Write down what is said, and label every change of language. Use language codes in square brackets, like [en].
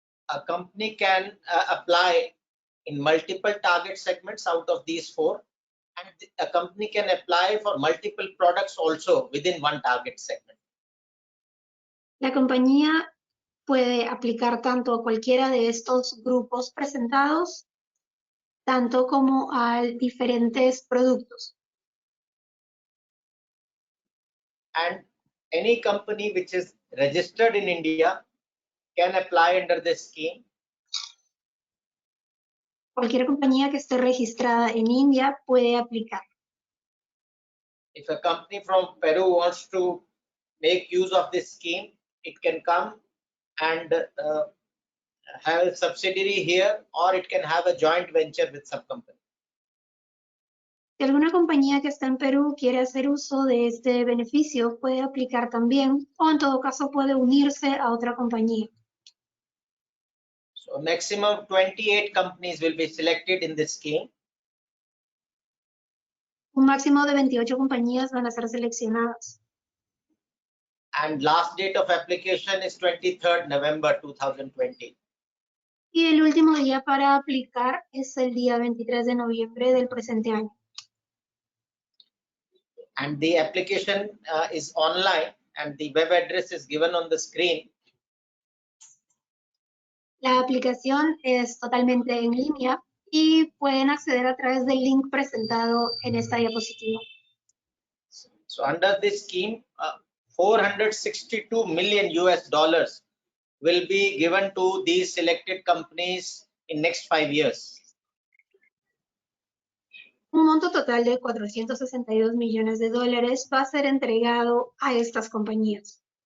[en] A company can apply in multiple target segments out of these 4, and a company can apply for multiple products also within one target segment. [es] La compañía puede aplicar tanto a cualquiera de estos grupos presentados, tanto como a diferentes productos. [en] And any company which is registered in India can apply under this scheme. [es] Cualquier compañía que esté registrada en India puede aplicar. [en] If a company from Peru wants to make use of this scheme, it can come and have a subsidiary here, or it can have a joint venture with some company. [es] Si alguna compañía que está en Perú quiere hacer uso de este beneficio, puede aplicar también, o en todo caso puede unirse a otra compañía. [en] So maximum 28 companies will be selected in this scheme. [es] Un máximo de 28 compañías van a ser seleccionadas. [en] And last date of application is 23rd November 2020. [es] Y el último día para aplicar es el día 23 de noviembre del presente año. [en] And the application is online, and the web address is given on the screen. [es] La aplicación es totalmente en línea y pueden acceder a través del link presentado en esta diapositiva. [en] So under this scheme, 462 million US dollars will be given to these selected companies in next 5 years. [es] Un monto total de 462 millones de dólares va a ser entregado a estas compañías.